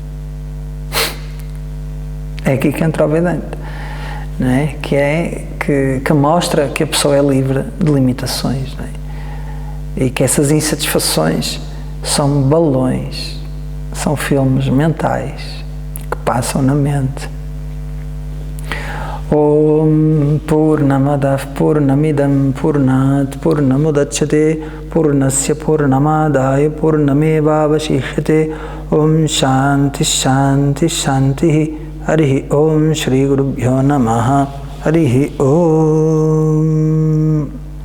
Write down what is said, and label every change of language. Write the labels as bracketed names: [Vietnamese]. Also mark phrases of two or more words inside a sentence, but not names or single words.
[Portuguese] É aqui que entra o Vedanta, não é? Que mostra que a pessoa é livre de limitações, não é? E que essas insatisfações são balões, são filmes mentais que passam na mente. [Sanskrit] ॐ पूर्णमदः पूर्णमिदं पूर्णात् पूर्णमुदच्यते पूर्णस्य पूर्णमादाय पूर्णमेव अवशिष्यते ॐ शान्तिः शान्तिः शान्तिः हरिः ॐ श्री गुरुभ्यो नमः हरिः ॐ Shri Gurubhyo Namaha Harihi Om.